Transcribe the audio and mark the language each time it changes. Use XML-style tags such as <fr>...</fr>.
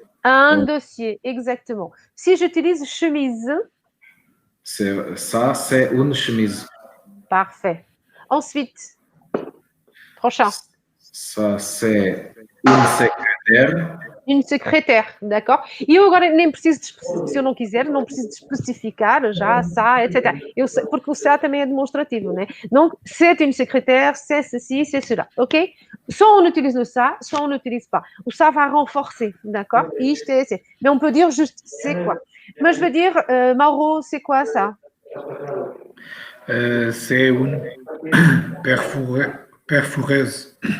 <fr>Un dossier, exactement. Si j'utilise chemise, Ça, c'est une chemise. Parfait. Ensuite, prochain. Ça, c'est une secrétaire. Une secrétaire, d'accord?</fr> <pt>E eu agora nem preciso, se eu não quiser, não preciso de especificar já, ça, etc. Porque o ça também é demonstrativo, né?</pt> <fr>Donc, c'est une secrétaire, c'est ceci, c'est cela, ok? Soit on utilise le ça, soit on n'utilise pas. O ça va renforcer, d'accord?</fr> <pt>Isto é,</pt> <fr>c'est. Mais on peut dire juste c'est quoi. Moi, je veux dire, Mauro, c'est quoi ça? C'est une perforeuse.</fr>